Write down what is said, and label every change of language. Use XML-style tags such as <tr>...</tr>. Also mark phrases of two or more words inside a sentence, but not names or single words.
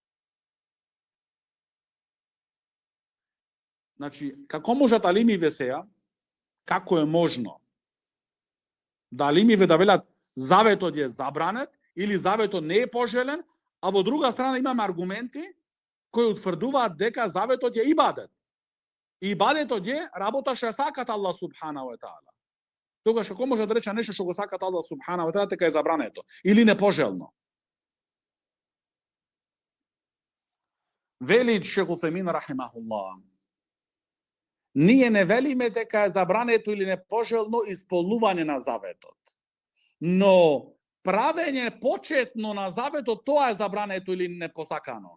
<mk>Значи, како можат алимиве сега, како е можно да алимиве да велат заветот е забранет или заветот не е пожелен, а во друга страна имаме аргументи кои утврдуваат дека заветот е ибадет. Ибадетот е работа што сакат Аллах</mk> <ar>سبحانه وتعالى.</ar> <mk>Тогаш како може да рече нешто што го сакат Аллах</mk> <ar>سبحانه وتعالى</ar> <mk>дека е забрането или непожелно? Вели Шейх Усаймин рахимахуллах, ние не велиме дека е забрането или непожелно исполнување на заветот. Но правење почетно на заветот, тоа е забрането или непосакано.</mk>